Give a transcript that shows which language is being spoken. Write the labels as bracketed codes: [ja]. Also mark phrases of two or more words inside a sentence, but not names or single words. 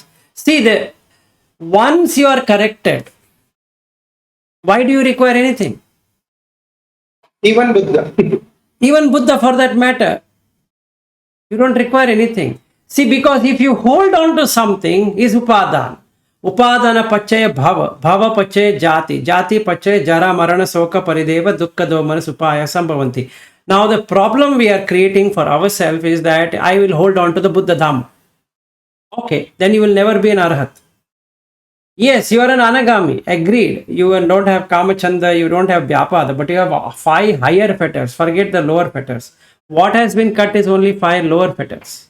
[en] See, once you are corrected, why do you require anything? Even Buddha. Even Buddha for that matter. You don't require anything. See, because if you hold on to something, is upadana. [pi] Upadana pachaya bhava. Bhava pachaya jati. Jati pachaya jara marana soka parideva dukkha domana supaya sambhavanti. [en] Now the problem we are creating for ourselves is that I will hold on to the Buddha Dhamma. Okay, then you will never be an Arhat. Yes, you are an Anagami, agreed. You don't have Kamachanda, you don't have Vyapada, but you have 5 higher fetters. Forget the lower fetters. What has been cut is only 5 lower fetters.